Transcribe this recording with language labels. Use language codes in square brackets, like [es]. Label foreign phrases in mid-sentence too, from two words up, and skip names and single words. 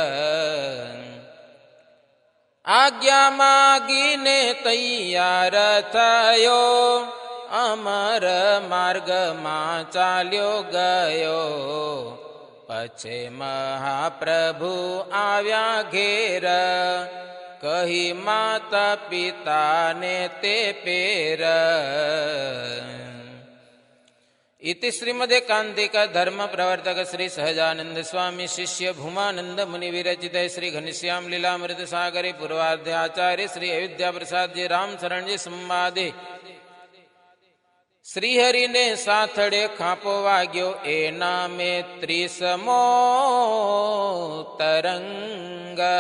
[gu] આજ્ઞા માગીને તૈયાર થયો, અમર માર્ગમાં ચાલ્યો ગયો. પછી મહાપ્રભુ આવ્યા ઘેર, કહી માતા પિતાને તે પેર. [sa] इति श्रीमदेकांतिक धर्म प्रवर्तक श्री सहजानंद स्वामी शिष्य भूमानंद मुनि विरचित श्री घनश्याम लीलामृत सागरे पूर्वार्धे आचार्य श्री अयोध्या प्रसाद जी राम शरण जी संवादे [gu] શ્રીહરિ ને સાથડે ખાપો વાગ્યો એ નામે ત્રિસમો તરંગ.